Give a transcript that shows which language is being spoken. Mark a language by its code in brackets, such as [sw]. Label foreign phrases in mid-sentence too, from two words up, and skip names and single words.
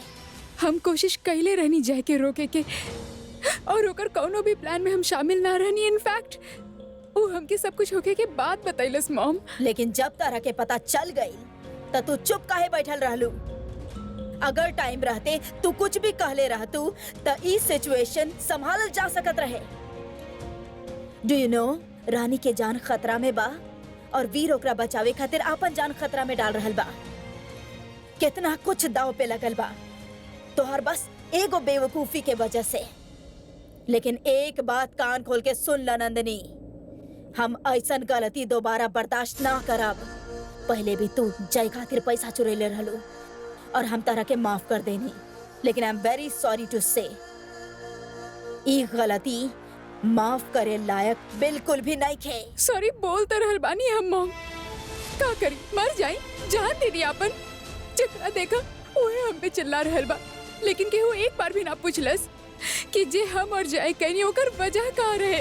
[bho] हम कोशिश कैले रहनी जाए के रोके के, और ओकर कोनो भी प्लान में हम शामिल ना रहनी। इनफैक्ट वो हमके सब कुछ होके के बाद बतैलस मॉम। लेकिन जब तारा के पता चल गई तो तू चुप काहे बैठल रहलू? अगर टाइम रहते तू कुछ भी कहले रहतू तो ई सिचुएशन संभालल जा सकत रहे। [en] do you know, [bho] रानी के जान खतरा में बा और वीर ओकरा बचावे खातिर आपन जान खतरा में डाल रहल बा। कितना कुछ दाव पे लगल बा तोहर बस एगो बेवकूफी के वजह से। लेकिन एक बात कान खोल के सुन ल नंदिनी, हम ऐसन गलती दोबारा बर्दाश्त ना करब। पहले भी तू जय खातिर पैसा चुरेले रहलू और हम तारा के माफ कर देनी, लेकिन [en] I am very sorry to say [bho] ई गलती माफ करे लायक बिल्कुल भी नहीं खे। सॉरी बोलते रहल बानी हम मॉम। का करी, मर जाई, जान दे दी आपन। जितना देखा ओए हम पे चिल्ला रहल बा, लेकिन केहू एक बार भी ना पूछलस कि जे हम और जय कहीं ओकर वजह का रहे।